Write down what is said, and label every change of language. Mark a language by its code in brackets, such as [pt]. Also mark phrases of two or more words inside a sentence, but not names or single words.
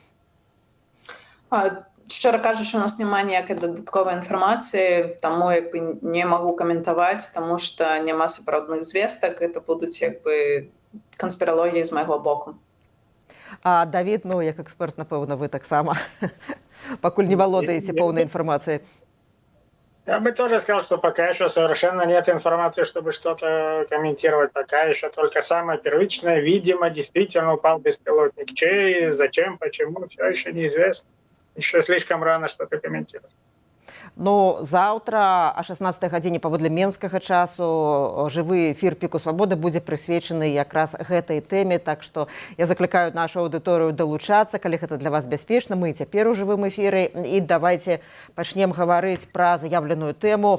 [be] Шчыра кажучы, у нас няма ніякай дадатковай інфармацыі, таму не магу каментаваць, таму што няма сапраўдных звестак, это будуць канспіралогіі з майго боку. Давід, як эксперт, напэўна, вы таксама пакуль не валодаеце поўнай інфармацыі. [ru] Я бы тоже сказал, что пока еще совершенно нет информации, чтобы что-то комментировать. Пока еще только самое первичное. Видимо, действительно упал беспилотник. Чей, зачем, почему, все еще неизвестно. Еще слишком рано что-то комментировать. [be] Заўтра о 16 гадзіне паводле менскага часу жывы эфір Піку Свабоды будзе прысвечаны якраз гэтай тэме, так што я заклікаю нашу аўдыторыю далучацца, калі гэта для вас бяспечна. Мы цяпер у жывым эфіры, і давайте пачнем гаварыць пра заявленую тэму.